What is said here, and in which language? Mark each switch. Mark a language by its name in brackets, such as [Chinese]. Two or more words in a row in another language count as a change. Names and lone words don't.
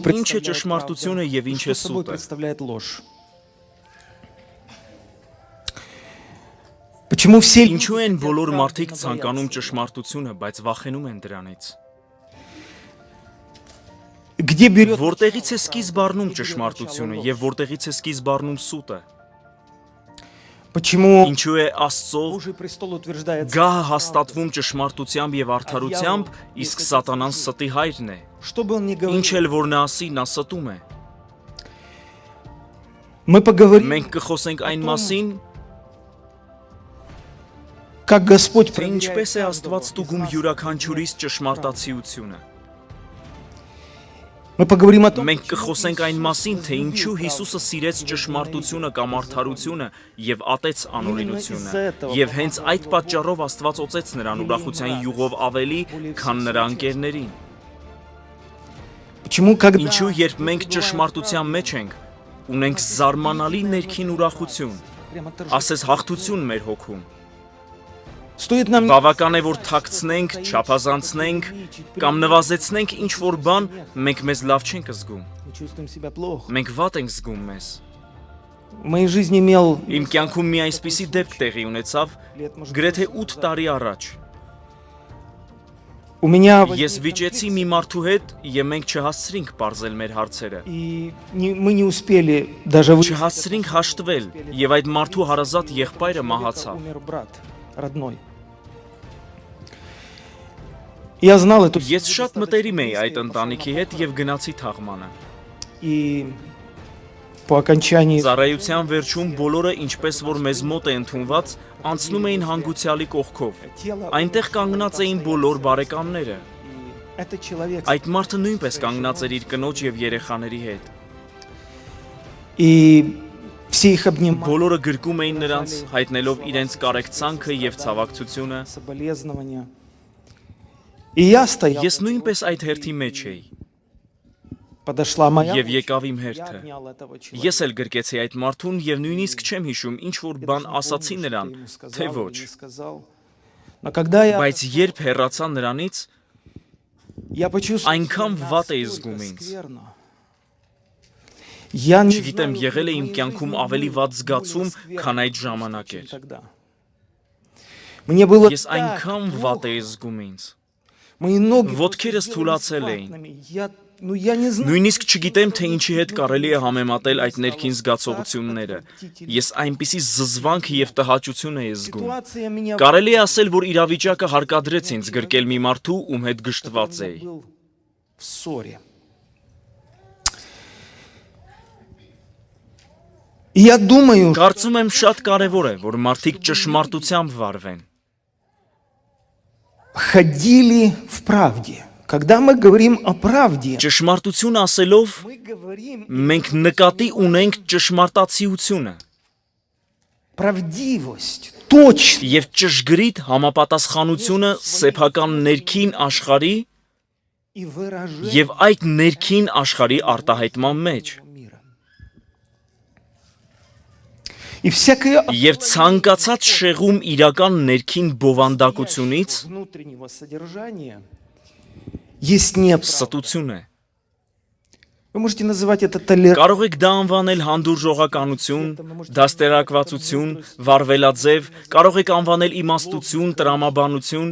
[Armenian] Ինչ է ճշմարտությունը եւ ինչ է սուտը։ [Russian] представляет ложь. Почему все [Armenian] Ինչու են բոլոր մարդիկ ցանկանում ճշմարտությունը, բայց վախենում են դրանից։ [Russian] где берет [Armenian] Որտեղից է սկիզբ առնում ճշմարտությունը եւ որտեղից է սկիզբ առնում սուտը։ [Russian] Почему [Armenian] Ինչու է Աստծո [Russian] Божий престол утверждается, [Armenian] գահը հաստատվում ճշմարտությամբ եւ արդարությամբ, իսկ սատանան ստի հայրն է։ [Russian] что бы он ни говорил. [Armenian] Ինչ էլ որ նա ասի, նա ստում է։ [Russian] Мы поговорим, [Armenian] Մենք կխոսենք այն մասին, [Russian] как Господь [Armenian] թե [Russian] проверяет [Armenian] ինչպես է [Russian] каждого [Armenian] Աստված [Russian] из [Armenian] ստուգում [Russian] нас. [Armenian] յուրաքանչյուրիս ճշմարտացիությունը։ [Russian] Мы поговорим о том, [Armenian] Մենք կխոսենք այն մասին, թե ինչու Հիսուսը սիրեց ճշմարտությունը կամ արդարությունը եւ ատեց անօրինությունը։ Եվ հենց այդ պատճառով Աստված օծեց նրան ուրախության յուղով ավելի, քան նրա ընկերներին։ [Russian] почему, когда [Armenian] Ինչու երբ մենք ճշմարտության մեջ ենք, ունենք զարմանալի ներքին ուրախություն, [Russian] прямо торжество. [Armenian] ասես հաղթություն մեր հոգում։ [Russian] Стоит нам [Armenian] Բավական է որ թաքցնենք, չափազանցնենք կամ նվազեցնենք ինչ որ բան, մենք մեզ լավ չենք զգում։ [Russian] мы чувствуем себя плохо. [Armenian] Մենք վատ ենք զգում մեզ։ [Russian] В моей жизни имел [Armenian] Իմ կյանքում մի այսպիսի դեպք տեղի ունեցավ [Russian] лет, может, [Armenian] գրեթե 8 տարի առաջ։ [Russian] у меня [Armenian] Ես վիճեցի մի մարդու հետ եւ մենք չհասցրինք բարձել մեր հարցերը։ [Russian] и мы не успели даже [Armenian] Չհասցրինք հաշտվել եւ այդ մարդու հարազատ եղբայրը մահացավ։ [Russian] умер брат родной. Я знал эту [Armenian] Ես շատ մտերիմ էի այդ ընտանիքի հետ եւ գնացի թաղմանը։ [Russian] и по окончании [Armenian] Ծառայության վերջում բոլորը, ինչպես որ մեզ մոտ է ընդունված, անցնում էին հանգուցյալի կողքով։ [Russian] тело [Armenian] Այնտեղ կանգնած էին բոլոր բարեկամները։ [Russian] и этот человек [Armenian] Այդ մարդը նույնպես կանգնած էր իր կնոջ եւ երեխաների հետ։ [Russian] и все их обнимали, [Armenian] Բոլորը գրկում էին նրանց, հայտնելով իրենց կարեկցանքը եւ ցավակցությունը։ [Russian] соболезнования. И я стоял, [Armenian] Ես նույնպես այդ հերթի մեջ էի [Russian] подошла моя [Armenian] եւ [Russian] очередь, [Armenian] եկավ իմ [Russian] я [Armenian] հերթը։ [Russian] обнял этого человека. [Armenian] Ես էլ գրկեցի այդ մարդուն եւ նույնիսկ չեմ հիշում ինչ որ բան ասացի նրան, թե ոչ։ [Russian] Но когда я [Armenian] Բայց երբ հեռացա նրանից, [Russian] почувствовал [Armenian] այնքան [Russian] себя [Armenian] վատ էի [Russian] настолько [Armenian] զգում ինձ։ [Russian] скверно. Я не [Armenian] Չգիտեմ, [Russian] знаю, [Armenian] եղել է [Russian] в [Armenian] իմ [Russian] моей [Armenian] կյանքում [Russian] жизни [Armenian] ավելի [Russian] было [Armenian] վատ [Russian] более [Armenian] զգացում, [Russian] скверно [Armenian] քան այդ [Russian] чувство, [Armenian] ժամանակ [Russian] чем [Armenian] էր։ [Russian] тогда. Мне было [Armenian] Ես [Russian] так [Armenian] այնքան վատ [Russian] плохо. [Armenian] էի զգում ինձ։ [Russian] Мои ноги [Armenian] Ոտքերս [Russian] просто [Armenian] թուլացել [Russian] сделались [Armenian] էին։ [Russian] ватными. Я не знаю. [Armenian] Նույնիսկ չգիտեմ, թե ինչի հետ կարելի է համեմատել այդ ներքին զգացողությունները։ Ես այնպիսի զզվանք եւ տհաճություն էի զգում։ [Russian] Ситуация меня [Armenian] Կարելի է ասել, որ իրավիճակը հարկադրեց ինձ գրկել մի մարդու, ում հետ գժտված էի։ [Russian] был в ссоре. И я думаю, [Armenian] Կարծում եմ շատ կարևոր է, որ մարդիկ ճշմարտությամբ վարվեն։ [Russian] ходили в правде. Когда мы говорим о правде, [Armenian] Ճշմարտություն ասելով [Russian] мы говорим [Armenian] մենք նկատի ունենք ճշմարտացիությունը [Russian] правдивость, точность [Armenian] եւ ճշգրիտ համապատասխանությունը սեփական ներքին աշխարհի [Russian] и выражение [Armenian] եւ այդ ներքին աշխարհի արտահայտման մեջ [Russian] мира. И всякое [Armenian] եւ ցանկացած շեղում իրական ներքին բովանդակությունից [Russian] внутреннего содержания есть неправда. [Armenian] ստություն է։ [Russian] Вы можете называть это толерантностью. [Armenian] Կարող եք դա անվանել հանդուրժողականություն, դաստիարակվածություն, վարվելաձև, կարող եք անվանել իմաստություն, տրամաբանություն,